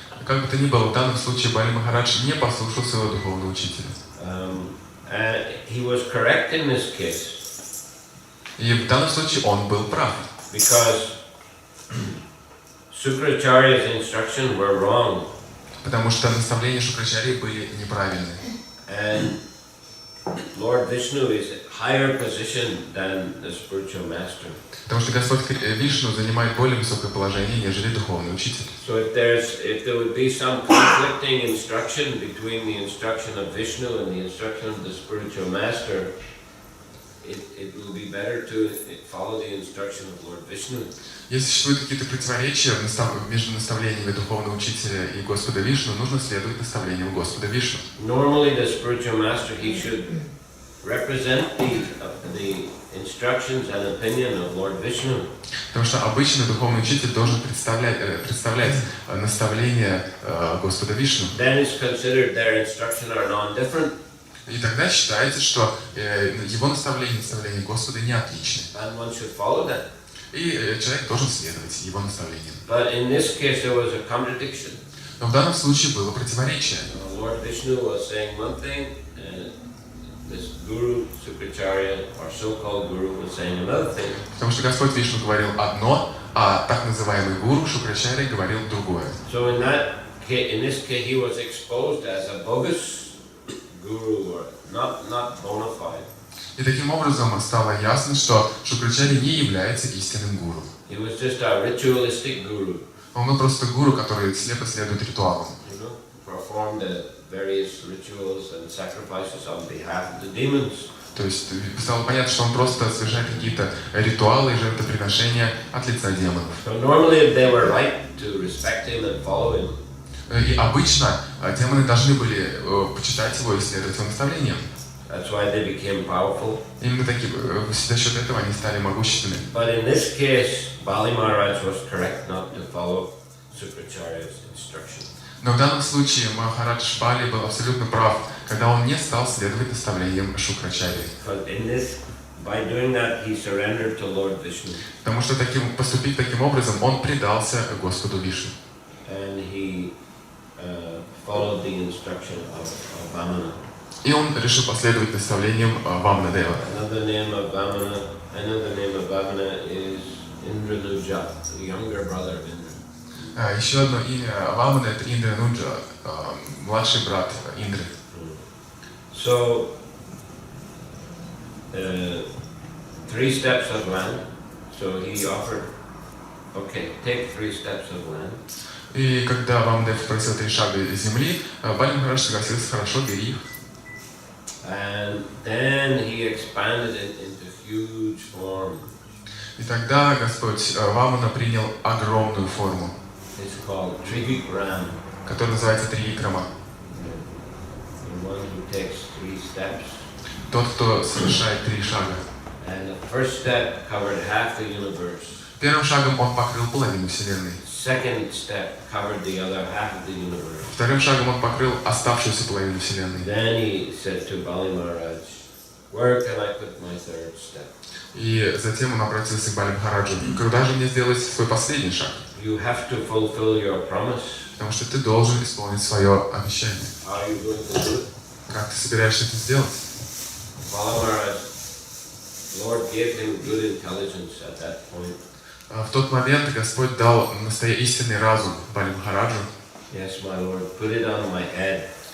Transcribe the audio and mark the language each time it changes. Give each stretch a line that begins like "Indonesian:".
Russian: Как бы то ни было, в данном случае Бали Махарадж не послушал своего духовного учителя.
English: And he was correct in this case.
Russian: И в данном случае он был прав.
English: Because Sukracharya's instructions were wrong.
Russian: Потому что наставления Шукрачарьи были неправильны.
English: And Lord Vishnu is a higher position than the spiritual master.
Russian: Потому что Господь Вишну занимает более высокое положение, нежели духовный учитель.
English: So if there would be some conflicting instruction between the instruction of Vishnu and the instruction of the spiritual master, it will be better to follow the instruction of Lord Vishnu.
Russian: Если существуют какие-то противоречия между наставлениями духовного учителя и Господа Вишну, нужно следовать наставлениям Господа Вишну.
English: Normally, the spiritual master, he should represent the instructions and opinion of Lord Vishnu.
Russian: Потому что обычно духовный учитель должен представлять наставления Господа Вишну.
English: Then it's considered their instruction are non-different.
Russian: И тогда считается, что его наставления Господа не отличны.
English: And one should follow that.
Russian: И человек должен следовать его наставлениям.
English: But in this case, there was a contradiction.
Russian: Но в данном случае было противоречие.
English: Lord Vishnu was saying one thing, and this Guru, Sukracharya, or so-called Guru, was saying another thing.
Russian: Потому что Господь Вишну говорил одно, а так называемый гуру Шукрачарья говорил другое.
English: So in this case, he was exposed as a bogus guru, or not bona fide.
Russian: И таким образом стало ясно, что Шукрачарья не является истинным гуру.
English: He was just a ritualistic guru.
Russian: Он был просто гуру, который слепо следует ритуалам.
English: Performed various rituals and sacrifices on behalf of the demons.
Russian: То есть стало понятно, что он просто совершает какие-то ритуалы и жертвоприношения от лица демонов.
English: So normally they were right to respect him and follow him.
Russian: И обычно демоны должны были почитать его и следовать его наставлениям.
English: That's why they became powerful.
Russian: Именно за счет этого они стали могущественными.
English: But in this case, Bali Maharaj was correct not to follow Sukracharya's instruction.
Russian: Но в данном случае Махарадж Бали был абсолютно прав, когда он не стал следовать наставлениям Шукрачарьи.
English: By doing that, he surrendered to Lord Vishnu.
Russian: Потому что поступив таким образом, он предался Господу Вишну.
English: And he followed the instruction of Vamana.
Russian: И он решил последовать наставлениям Ваманадева.
English: Another name of Vamana is Indranuja, the younger brother of Indra.
Russian: Еще одно имя Вамана — это Индрануджа, младший брат Индры.
English: So, 3 steps of land. So he offered, okay, take 3 steps of land.
Russian: И когда Ваманадев просил 3 шага земли, Бали Махарадж согласился: хорошо, бери их.
English: And then he expanded it into huge form.
Russian: И тогда Господь Вамана принял огромную форму,
English: It's called Trivikram.
Russian: которая называется Тривикрама.
English: The one who takes 3 steps.
Russian: Тот, кто совершает 3 шага.
English: And the first step covered half the universe.
Russian: Первым шагом он покрыл половину Вселенной.
English: Second step covered the other half of the universe.
Russian: Вторым шагом он покрыл оставшуюся половину Вселенной.
English: Then he said to Bali Maharaj, where can I put my 3rd step?
Russian: И затем он обратился к Бали Махараджу: когда же мне сделать свой последний шаг?
English: You have to fulfill your promise.
Russian: Потому что ты должен исполнить свое обещание.
English: How are you going to do it?
Russian: Как ты собираешься это сделать?
English: Bali Maharaj, Lord gave him good intelligence at that point.
Russian: В тот момент Господь дал истинный разум Бали Махараджу.
English: Yes, my Lord, put it on my head.